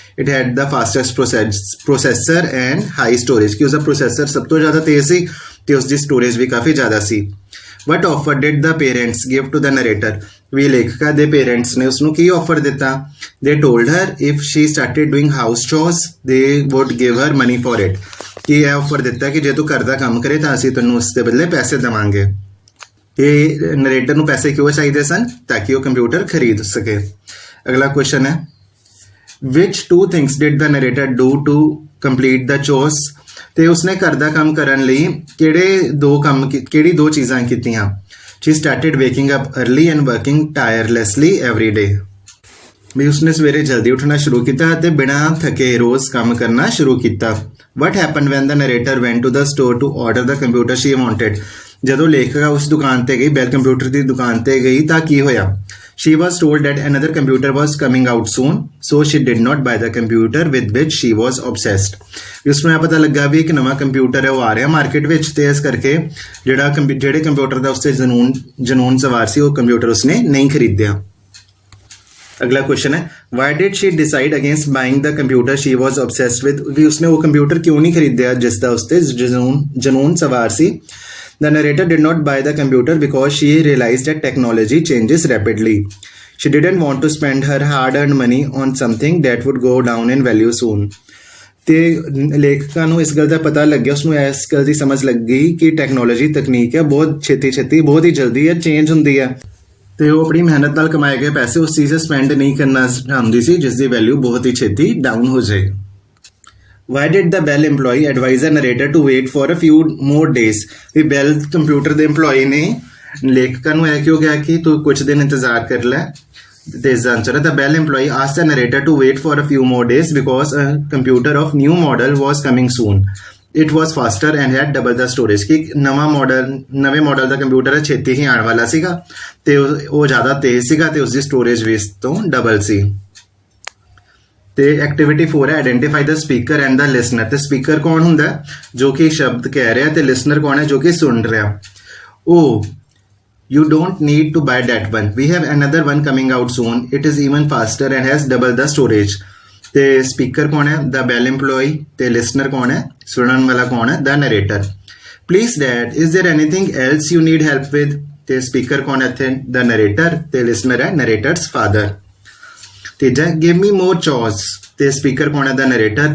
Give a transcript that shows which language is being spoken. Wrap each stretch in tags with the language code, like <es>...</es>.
<en>It had the fastest processor and high storage,</en> <pa>ਕਿ ਉਸਦਾ processor ਸਭ ਤੋਂ ਜ਼ਿਆਦਾ ਤੇਜ਼ ਸੀ ਤੇ ਉਸਦੀ ਸਟੋਰੇਜ ਵੀ ਕਾਫੀ ਜ਼ਿਆਦਾ ਸੀ।</pa> <en>What offer did the parents give to the narrator?</en> <pa>ਵੀ ਲੇਖਕਾ ਦੇ ਪੇਰੈਂਟਸ ਨੇ ਉਸਨੂੰ ਕੀ ਆਫਰ ਦਿੱਤਾ?</pa> <en>They told her if she started doing house chores they would give her money for it।</en> <pa>ਕੀ ਇਹ ਆਫਰ ਦਿੱਤਾ ਕਿ ਜੇ ਤੂੰ ਘਰ ਦਾ ਕੰਮ ਕਰੇ ਤਾਂ ਅਸੀਂ ਤੈਨੂੰ ਉਸ ਦੇ ਬਦਲੇ ਪੈਸੇ ਦੇਵਾਂਗੇ। ਇਹ ਨਰੇਟਰ ਨੂੰ ਪੈਸੇ ਕਿਉਂ ਚਾਹੀਦੇ ਸਨ? ਤਾਂ ਕਿ ਉਹ ਕੰਪਿਊਟਰ ਖਰੀਦ ਸਕੇ। ਅਗਲਾ ਕੁਐਸਚਨ ਹੈ,</pa> <en>which 2 things did the narrator do to complete the chores?</en> <pa>ਤੇ ਉਸਨੇ ਘਰ ਦਾ ਕੰਮ ਕਰਨ ਲਈ ਕਿਹੜੀ 2 ਚੀਜ਼ਾਂ ਕੀਤੀਆਂ?</pa> <en>She started waking up early and working tirelessly every day।</en> <pa>ਵੀ ਉਸਨੇ ਸਵੇਰੇ ਜਲਦੀ ਉੱਠਣਾ ਸ਼ੁਰੂ ਕੀਤਾ ਅਤੇ ਬਿਨਾਂ ਥਕੇ ਰੋਜ਼ ਕੰਮ ਕਰਨਾ ਸ਼ੁਰੂ ਕੀਤਾ।</pa> <en>What happened when the narrator went to the store to order the computer she wanted?</en> <pa>ਜਦੋਂ ਲੇਖਕਾ ਉਸ ਦੁਕਾਨ ਤੇ ਗਈ, ਬੈਲ ਕੰਪਿਊਟਰ ਦੀ ਦੁਕਾਨ ਤੇ ਗਈ ਤਾਂ ਕੀ ਹੋਇਆ?</pa> <en>She was told that another computer was coming out soon, so she did not buy the computer with which she was obsessed।</en> <pa>ਉਸਨੂੰ ਇਹ ਪਤਾ ਲੱਗਾ ਵੀ ਇੱਕ ਨਵਾਂ ਕੰਪਿਊਟਰ ਹੈ ਉਹ ਆ ਰਿਹਾ ਮਾਰਕੀਟ ਵਿੱਚ ਤੇ ਇਸ ਕਰਕੇ ਜਿਹੜੇ ਕੰਪਿਊਟਰ ਦਾ ਉਸ ਤੇ ਜਨੂੰਨ ਸਵਾਰ ਸੀ ਉਹ ਕੰਪਿਊਟਰ ਉਸਨੇ ਨਹੀਂ ਖਰੀਦਿਆ। ਅਗਲਾ ਕੁਐਸਚਨ ਹੈ,</pa> <en>why did she decide against buying the computer she was obsessed with?</en> <pa>ਵੀ ਉਸਨੇ ਉਹ ਕੰਪਿਊਟਰ ਕਿਉਂ ਨਹੀਂ ਖਰੀਦਿਆ ਜਿਸ ਦਾ ਉਸ ਤੇ ਜਨੂੰਨ ਸਵਾਰ ਸੀ?</pa> <en>The narrator did not buy the computer because she realized that technology changes rapidly. She didn't want to spend her hard-earned money on something that would go down in value soon।</en> <pa>ਤੇ ਲੇਖਕਾਂ ਨੂੰ ਇਸ ਗੱਲ ਦਾ ਪਤਾ ਲੱਗਿਆ, ਉਸਨੂੰ ਇਸ ਗੱਲ ਦੀ ਸਮਝ ਲੱਗ ਗਈ ਕਿ ਟੈਕਨੋਲੋਜੀ ਤਕਨੀਕ ਹੈ ਬਹੁਤ ਛੇਤੀ ਬਹੁਤ ਹੀ ਜਲਦੀ ਹੈ ਚੇਂਜ ਹੁੰਦੀ ਹੈ ਤੇ ਉਹ ਆਪਣੀ ਮਿਹਨਤ ਨਾਲ ਕਮਾਏ ਗਏ ਪੈਸੇ ਉਸ ਚੀਜ਼ 'ਤੇ ਸਪੈਂਡ ਨਹੀਂ ਕਰਨਾ ਚਾਹੁੰਦੀ ਸੀ ਜਿਸ ਦੀ ਵੈਲਿਊ ਬਹੁਤ ਹੀ ਛੇਤੀ ਡਾਊਨ ਹੋ ਜਾਏ।</pa> <en>Why did the Bell employee advise the narrator to wait for a few more days?</en> <pa>We bell computer ਦੇ EMPLOYEE ਨੇ ਲੇਖਕਾਂ ਨੂੰ ਇਹ ਕਿਉਂ ਕਿਹਾ ਕਿ ਤੂੰ ਕੁਝ ਦਿਨ ਇੰਤਜ਼ਾਰ ਕਰ ਲੈ? ਤੇ ਇਸ ਦਾ ਆਨਸਰ ਹੈ,</pa> <en>the Bell employee asked the narrator to wait for a few more days because a computer of new model was coming soon. It was faster and had double the storage।</en> <pa>ਕਿ ਨਵੇਂ model ਦਾ computer ਛੇਤੀ ਹੀ ਆਉਣ ਵਾਲਾ ਸੀਗਾ ਤੇ ਉਹ ਜ਼ਿਆਦਾ ਤੇਜ਼ ਸੀਗਾ ਤੇ ਉਸਦੀ ਸਟੋਰੇਜ ਵੀ ਇਸ ਤੋਂ ਡਬਲ ਸੀ। ਤੇ ਐਕਟੀਵਿਟੀ 4 ਹੈ,</pa> <en>Identify the speaker and the listener.</en> <pa>ਤੇ ਸਪੀਕਰ ਕੌਣ ਹੁੰਦਾ? ਜੋ ਕਿ ਸ਼ਬਦ ਕਹਿ ਰਿਹਾ ਤੇ ਲਿਸਨਰ ਕੌਣ ਹੈ? ਜੋ ਕਿ ਸੁਣ ਰਿਹਾ। ਉਹ</pa> <en>You don't need to buy that one. We have another one coming out soon. It is even faster and has double the storage.</en> <pa>ਤੇ ਸਪੀਕਰ ਕੌਣ ਹੈ?</pa> <en>The bell EMPLOYEE।</en> <pa>ਤੇ ਲਿਸਨਰ ਕੌਣ ਹੈ? ਸੁਣਨ ਵਾਲਾ ਕੌਣ ਹੈ? ਦ narrator.</pa> <en>Please dad, is there anything else you need help with?</en> <pa>ਤੇ ਸਪੀਕਰ ਕੌਣ ਹੈ ਇੱਥੇ? ਦ ਨਰੇਟਰ। ਤੇ ਲਿਸਨਰ ਹੈ ਨਰੇਟਰਸ ਫਾਦਰ। ਤੀਜਾ,</pa> <en>Give me more ਚੋਜ਼।</en> <pa>ਤੇ ਸਪੀਕਰ ਕੌਣ ਹੈ? ਦ ਨਰੇਟਰ।</pa>